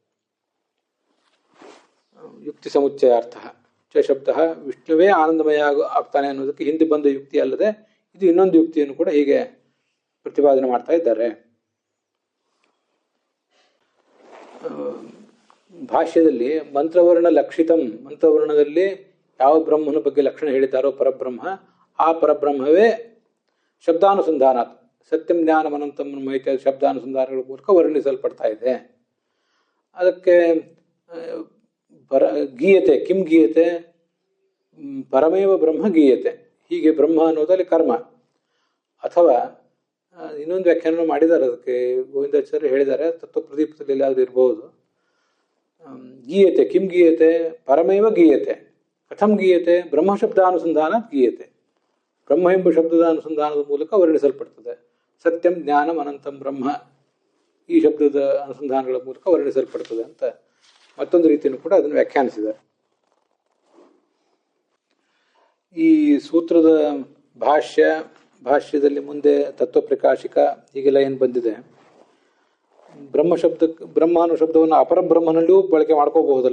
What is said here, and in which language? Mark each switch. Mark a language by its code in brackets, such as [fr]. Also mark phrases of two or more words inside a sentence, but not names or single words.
[sa] ಯುಕ್ತಿ ಸಮುಚ್ಚಯಾರ್ಥ ಚ ಶಬ್ದ [kn] ವಿಷ್ಣುವೇ ಆನಂದಮಯ ಆಗ್ತಾನೆ ಅನ್ನೋದಕ್ಕೆ ಹಿಂದೆ ಬಂದ ಯುಕ್ತಿ ಅಲ್ಲದೆ ಇದು ಇನ್ನೊಂದು ಯುಕ್ತಿಯನ್ನು ಕೂಡ ಹೀಗೆ ಪ್ರತಿಪಾದನೆ ಮಾಡ್ತಾ ಇದ್ದಾರೆ. ಭಾಷ್ಯದಲ್ಲಿ [sa] ಮಂತ್ರವರ್ಣ ಲಕ್ಷಿತಂ, [kn] ಮಂತ್ರವರ್ಣದಲ್ಲಿ ಯಾವ ಬ್ರಹ್ಮನ ಬಗ್ಗೆ ಲಕ್ಷಣ ಹೇಳಿದ್ದಾರೋ ಪರಬ್ರಹ್ಮ, ಆ ಪರಬ್ರಹ್ಮವೇ ಶಬ್ದಾನುಸಂಧಾನ [sa] ಸತ್ಯಂ ಜ್ಞಾನಂ ಅನಂತಂ ಬ್ರಹ್ಮ [kn] ಇತ್ಯಾದಿ ಶಬ್ದಾನುಸಂಧಾನಗಳ ಮೂಲಕ ವರ್ಣಿಸಲ್ಪಡ್ತಾ ಇದೆ. [sa] ಅದಕ್ಕೆ ಗೀಯತೆ ಕಿಂ ಗೀಯತೆ ಪರಮೇವ ಬ್ರಹ್ಮ ಗೀಯತೆ. [kn] ಹೀಗೆ ಬ್ರಹ್ಮ ಅನ್ನೋದಲ್ಲಿ ಕರ್ಮ. ಅಥವಾ ಇನ್ನೊಂದು ವ್ಯಾಖ್ಯಾನ ಮಾಡಿದ್ದಾರೆ ಅದಕ್ಕೆ, ಗೋವಿಂದಾಚಾರ್ಯ ಹೇಳಿದ್ದಾರೆ, ತತ್ವಪ್ರದೀಪದಲ್ಲಿ ಎಲ್ಲಾದರೂ ಇರಬಹುದು. [sa] ಗೀಯತೆ ಕಿಂ ಗೀಯತೆ ಪರಮೇವ ಗೀಯತೆ. ಕಥಂ ಗೀಯತೆ ಬ್ರಹ್ಮ ಶಬ್ದಾನುಸಂಧಾನ ಗೀಯತೆ. [kn] ಬ್ರಹ್ಮ ಎಂಬ ಶಬ್ದದ ಅನುಸಂಧಾನದ ಮೂಲಕ ವರ್ಣಿಸಲ್ಪಡ್ತದೆ. [sa] ಸತ್ಯಂ ಜ್ಞಾನಂ ಅನಂತಂ ಬ್ರಹ್ಮ [kn] ಈ ಶಬ್ದದ ಅನುಸಂಧಾನಗಳ ಮೂಲಕ ವರ್ಣಿಸಲ್ಪಡ್ತದೆ ಅಂತ ಮತ್ತೊಂದು ರೀತಿಯನ್ನು ಕೂಡ ಅದನ್ನು ವ್ಯಾಖ್ಯಾನಿಸಿದ್ದಾರೆ. ಈ ಸೂತ್ರದ ಭಾಷ್ಯದಲ್ಲಿ ಮುಂದೆ ತತ್ವಪ್ರಕಾಶಿಕ ಹೀಗೆಲ್ಲ ಏನು ಬಂದಿದೆ, ಬ್ರಹ್ಮ ಅನ್ನೋ ಶಬ್ದವನ್ನು ಅಪರಬ್ರಹ್ಮನಲ್ಲಿಯೂ ಬಳಕೆ ಮಾಡ್ಕೋಬಹುದಲ್ಲ.